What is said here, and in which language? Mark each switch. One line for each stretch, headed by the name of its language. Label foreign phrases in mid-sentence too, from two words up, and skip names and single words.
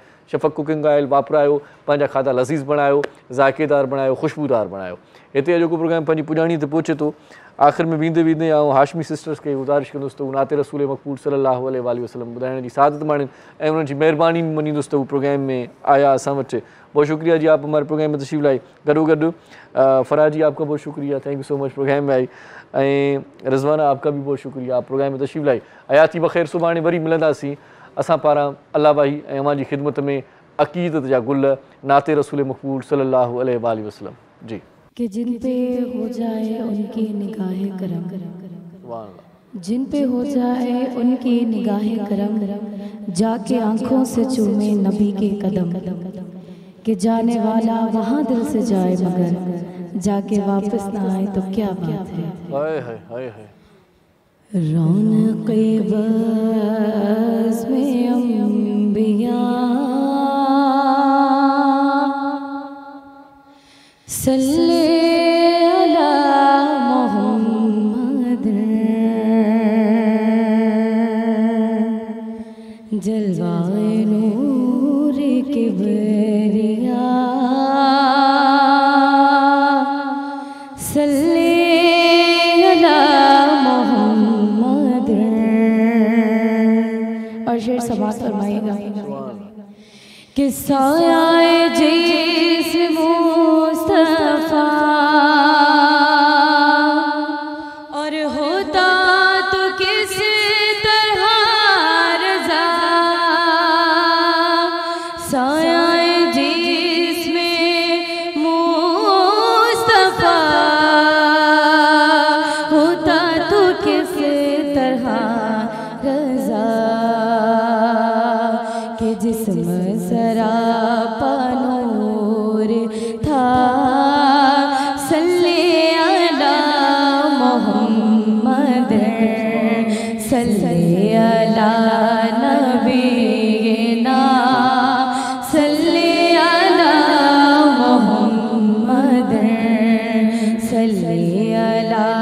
Sindhi: शफ़क़ कुकिंग ऑयल वापरायो, पंहिंजा खाधा लज़ीज़ बणायो, ज़ाइक़ेदार बणायो, ख़ुशबूदार बणायो। हिते अॼोको प्रोग्राम पंहिंजी पुॼाणी ते पहुचे थो। आख़िर में वेंदे वेंदे आउं हाशमी सिस्टर्स खे गुज़ारिश कंदुसि त नाते रसूल मक़बूल
Arabic: صلى الله عليه وسلم
Sindhi: ॿुधाइण जी सादत माणनि ऐं उन्हनि जी महिरबानी मञींदुसि त उहो प्रोग्राम में आया असां वटि।
Hindi: बहुत शुक्रिया जी, आप हमारे प्रोग्राम में तशरीफ़ लाई। गॾो फराज जी आपका बहुत शुक्रिया,
English: thank you so much
Hindi: प्रोग्राम में आई। ऐं रिज़वाना आपका भी बहुत शुक्रिया, आप प्रोग्राम में तशरीफ़ लाई।
Sindhi: हयाती बख़ैर, सुभाणे वरी मिलंदासीं असां पारां अल्लाह भाई ऐं अवां जी ख़िदमत में अक़ीदत जा गुल नाते रसूल मक़बूल
Arabic: صلى الله عليه وسلم
Sindhi: जी।
Hindi: कि जिन पे हो जाए उनकी निगाहे करम, जिन पे हो जाए उनकी निगाहे करम, जाके आंखों से चूमे नबी के कदम, कि जाने वाला वहाँ दिल से जाए मगर जाके वापस ना आए तो क्या बात है। हाय हाय हाय हाय। रौनक़े बज़्म में अंबिया
Arabic: صلّ على محمد,
Hindi: जलवाए नूर किबरिया
Arabic: صلّ على محمد.
Hindi: और शेर समाप्त फरमाइएगा कि साया जिस मुस्तफा और होता तो किस तरह रज़ा, साया जिसमें मुस्तफा होता तो किस तरह रज़ा, कि जिस्म सरापा नूर था
Arabic: صلّ على محمد, صلّ على نبينا، صلّ على محمد، صلّ على